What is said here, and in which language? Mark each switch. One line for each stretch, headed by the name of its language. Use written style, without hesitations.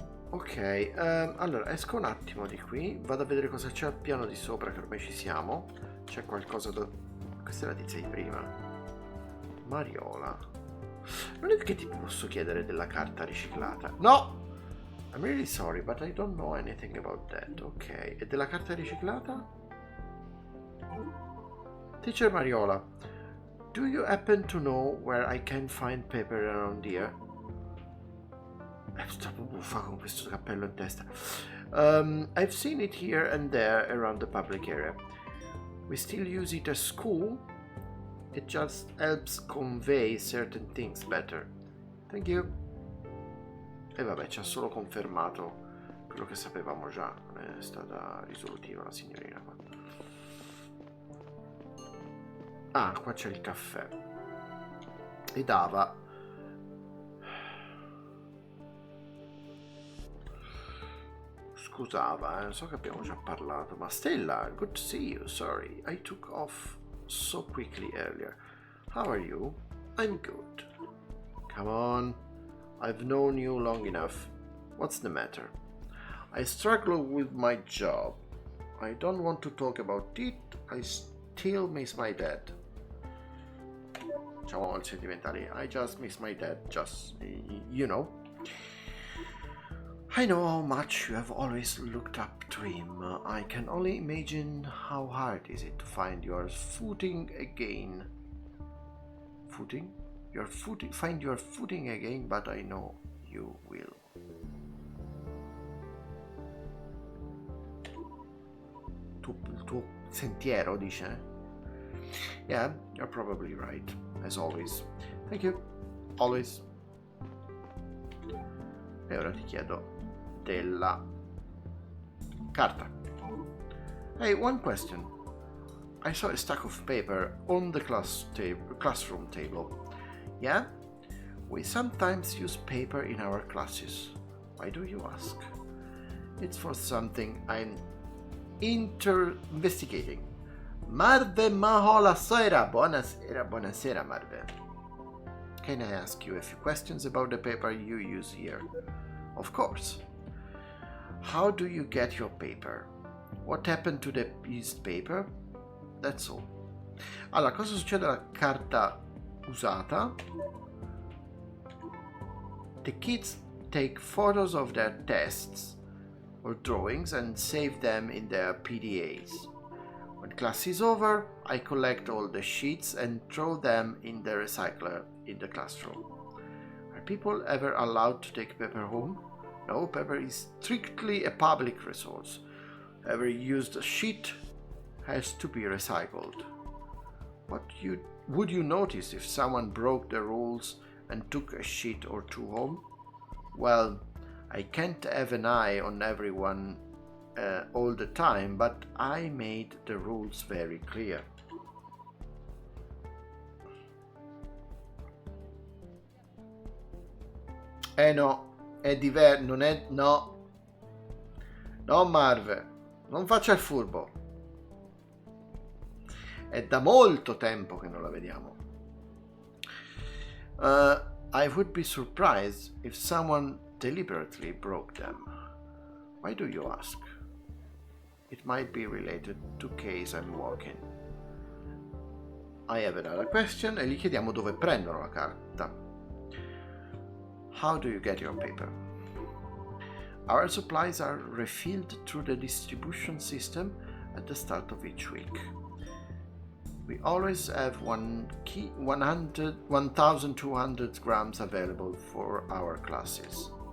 Italian: Ok, allora esco un attimo di qui, vado a vedere cosa c'è al piano di sopra, che ormai ci siamo. C'è qualcosa da... Questa è la tizia di prima. Mariola. Non è che ti posso chiedere della carta riciclata. No!
English: I'm really sorry, but I don't know anything about that.
Italian: Ok, e della carta riciclata?
English: Teacher Mariola, do you happen to know where I can find paper around here?
Italian: Sto buffa con questo cappello in testa.
English: I've seen it here and there around the public area. We still use it as school. It just helps convey certain things better. Thank you.
Italian: E vabbè, ci ha solo confermato quello che sapevamo già. Non è stata risolutiva la signorina qua. Ah, qua c'è il caffè. E dava... Scusava, so che abbiamo già parlato, ma Stella,
English: good to see you. Sorry, I took off so quickly earlier. How are you? I'm good. Come on, I've known you long enough. What's the matter? I struggle with my job. I don't want to talk about it. I still miss my dad.
Italian: Diciamo il sentimentale.
English: I just miss my dad, just, you know. I know how much you have always looked up to him. I can only imagine how hard is it to find your footing again. Footing? find your footing again, but I know you will.
Italian: Il tuo sentiero, dice?
English: Yeah, you're probably right, as always. Thank you, always.
Italian: E ora ti chiedo della carta.
English: Hey, one question. I saw a stack of paper on the classroom table. Yeah? We sometimes use paper in our classes. Why do you ask? It's for something I'm investigating.
Italian: Marve Mahola Soira. Buonasera, Marve.
English: Can I ask you a few questions about the paper you use here? Of course. How do you get your paper? What happened to the used paper? That's all.
Italian: Allora, cosa succede alla carta usata?
English: The kids take photos of their tests or drawings and save them in their PDAs. When class is over, I collect all the sheets and throw them in the recycler in the classroom. Are people ever allowed to take paper home? No, paper is strictly a public resource. Every used sheet has to be recycled. Would you notice if someone broke the rules and took a sheet or two home? Well, I can't have an eye on everyone all the time, but I made the rules very clear.
Italian: No, è diverso, non è... No. No, Marve, non faccia il furbo. È da molto tempo che non la vediamo.
English: I would be surprised if someone deliberately broke them. Why do you ask? It might be related to case I'm working. I have another question
Italian: e gli chiediamo dove prendono la carta.
English: How do you get your paper? Our supplies are refilled through the distribution system at the start of each week. We always have 1,200 grams available for our classes.